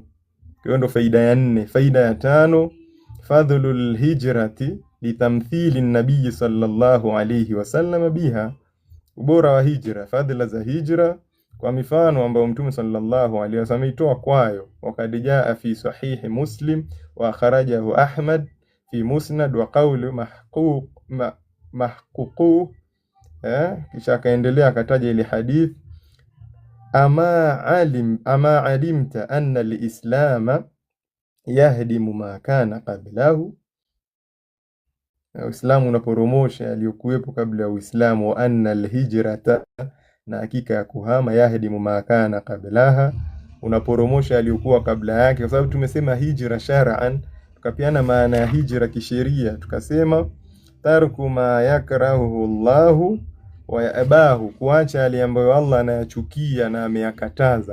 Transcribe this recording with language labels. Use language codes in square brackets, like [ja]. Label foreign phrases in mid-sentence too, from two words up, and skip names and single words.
[sw] Kwa hiyo ndio faida ya nne. Faida ya tano, [ar] فضل الهجرة لتمثيل النبي صلى الله عليه وسلم بها, [sw] ubora wa hijra, fadhila za hijra kwa mifano ambayo Mtume [ar] صلى الله عليه وسلم [sw] itoa kwayo. [ar] وقد جاء في صحيح مسلم وأخرجه أحمد في مسند وقوله mahquq [sw] kisha akaendelea akataja ile hadith, [ar] أما علمت أن الإسلام يهدم ما كان قبله, [sw] Uislamu unaporomosha yaliyokuwepo kabla ya Uislamu, [ar] وأن الهجرة, [sw] na hakika ya kuhama, [ar] يهدم ما كان قبلها, [sw] unaporomosha yaliyokuwa kabla yake. Kwa sababu tumesema [ar] هجرة شرعا, [sw] tukapiana maana ya hijra kisheria, tukasema [ar] ترك ما يكره الله ويأباه, [sw] kuacha yale ambayo Allah anayachukia na ameyakataza.